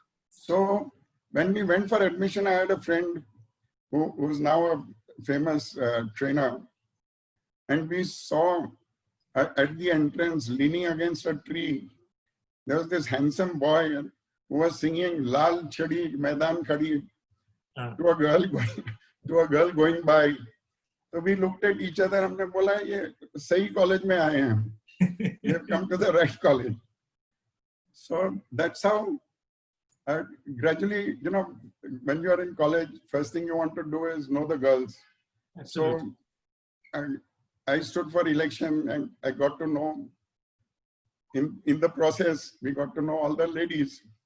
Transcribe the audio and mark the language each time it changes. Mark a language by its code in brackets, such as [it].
[en] So when we went for admission, I had a friend who's now a famous trainer, and we saw at the entrance, leaning against a tree, there was this handsome boy who was singing Lal Chadi Maidan Khadi to a girl going by. So we looked at each other. [hi] हमने बोला ये सही college में आए हैं हम. [en] We have come to the right college. So that's how gradually, you know, when you are in college, first thing you want to do is know the girls. Absolutely. So I stood for election and I got to know, in the process, we got to know all the ladies.